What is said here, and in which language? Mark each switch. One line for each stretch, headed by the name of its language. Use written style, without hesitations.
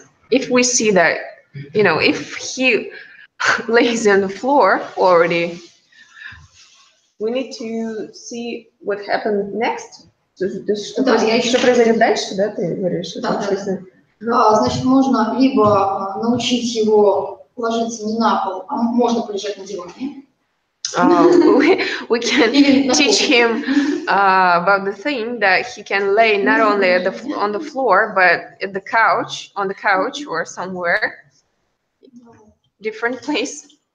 English: If we see that, you know, if he lays on the floor already, we need to see what happened next.
Russian: Что произойдет дальше, да, ты говоришь? Значит, можно либо научить его ложиться не на пол, а можно полежать на диване.
English: We can teach him about the thing that he can lay not only on the floor, but at the couch, on the couch or somewhere, different place.